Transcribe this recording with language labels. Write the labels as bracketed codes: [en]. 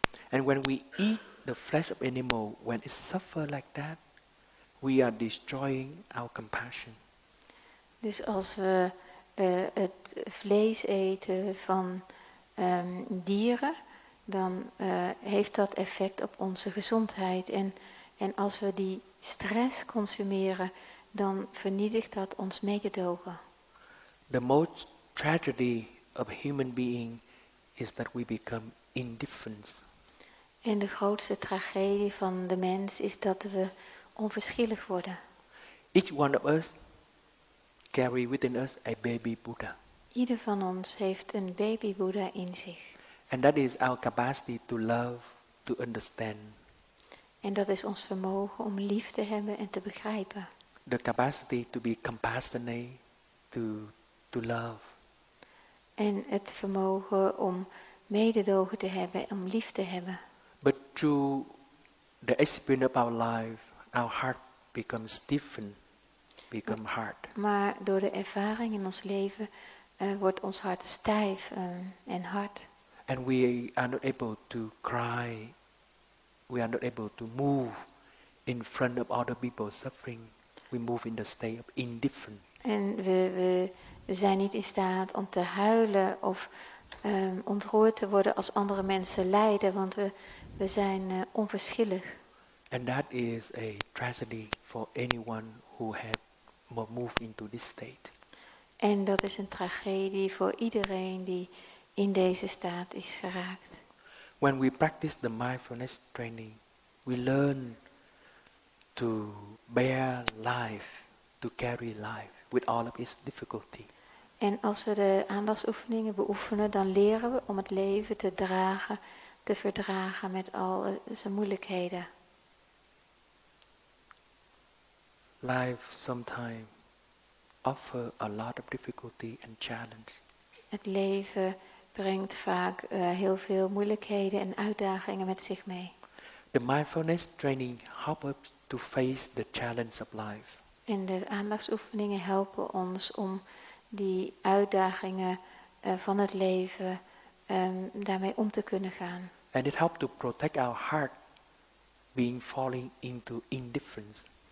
[en] And when we eat the flesh of animal, when it suffers like that, we are destroying our compassion. [nl] Dus als we het vlees eten van dieren, dan heeft dat effect op onze gezondheid. En als we die stress consumeren, dan vernietigt dat ons mededogen. [en] The most tragedy of human being is that we become indifferent. [nl] En de grootste tragedie van de mens is dat we onverschillig worden. [en] Each one of us carry within us a baby Buddha. [nl] Ieder van ons heeft een baby Boeddha in zich. [en] And that is our capacity to love, to understand. [nl] En dat is ons vermogen om lief te hebben en te begrijpen. [en] The capacity to be compassionate, to love. [nl] En het vermogen om mededogen te hebben, om lief te hebben. [en] But through the experience of our life, our heart becomes stiffened, become hard. [nl] Maar door de ervaring in ons leven wordt ons hart stijf en hard. [en] And we are not able to cry. We are not able to move in front of other people suffering. We move in the state of indifference. [nl] En we zijn niet in staat om te huilen of ontroerd te worden als andere mensen lijden, want we zijn onverschillig. [en] And that is a tragedy for anyone who had moved into this state. [nl] En dat is een tragedie voor iedereen die in deze staat is geraakt. [en] When we practice the mindfulness training, we learn to bear life, to carry life with all of its difficulty. [nl] En als we de aandachtsoefeningen beoefenen, dan leren we om het leven te dragen, te verdragen met al zijn moeilijkheden. [en] Life sometimes offers a lot of difficulty and challenge. [nl] Het leven brengt vaak heel veel moeilijkheden en uitdagingen met zich mee. [en] The mindfulness training helps us to face the challenge of life. [nl] En de aandachtsoefeningen helpen ons om die uitdagingen van het leven daarmee om te kunnen gaan. [en] And it helps to protect our heart being falling into indifference.